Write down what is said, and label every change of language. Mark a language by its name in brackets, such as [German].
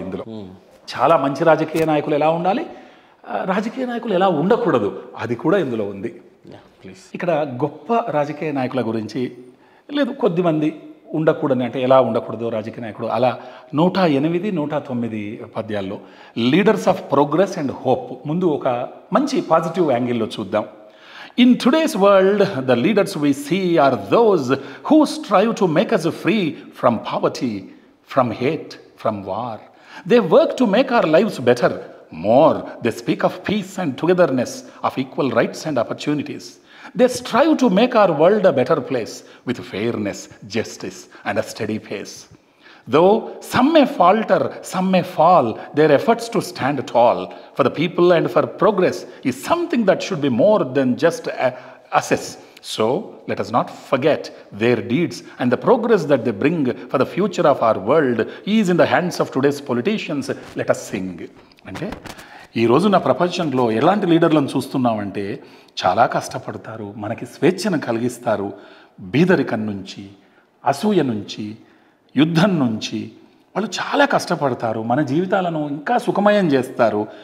[Telugu] ఇందులో చాలా మంచి రాజకీయ నాయకులు ఎలా ఉండాలి, రాజకీయ నాయకులు ఎలా ఉండకూడదు, అది కూడా ఇందులో ఉంది. ప్లీజ్ ఇక్కడ గొప్ప రాజకీయ నాయకుల గురించి లేదు, కొద్దిమంది ఉండకూడని అంటే ఎలా ఉండకూడదు రాజకీయ నాయకుడు, అలా 108, 109 పద్యాల్లో [English] Leaders of progress and hope. [Telugu] ముందు ఒక మంచి పాజిటివ్ యాంగిల్లో చూద్దాం. [English] In today's world, the leaders we see are those who strive to make us free from poverty, from hate, from war. They work to make our lives better. More, they speak of peace and togetherness, of equal rights and opportunities. They strive to make our world a better place with fairness, justice, and a steady pace. Though some may falter, some may fall, their efforts to stand tall for the people and for progress is something that should be more than just assess. So, let us not forget their deeds and the progress that they bring for the future of our world is in the hands of today's politicians. Let us sing. [Telugu] అంటే ఈ రోజు నా ప్రపంచంలో ఎలాంటి లీడర్లను చూస్తున్నామంటే చాలా కష్టపడతారు, మనకి స్వేచ్ఛను కలిగిస్తారు, బీదరికం నుంచి, అసూయ నుంచి, యుద్ధం నుంచి వాళ్ళు చాలా కష్టపడతారు, మన జీవితాలను ఇంకా సుఖమయం చేస్తారు.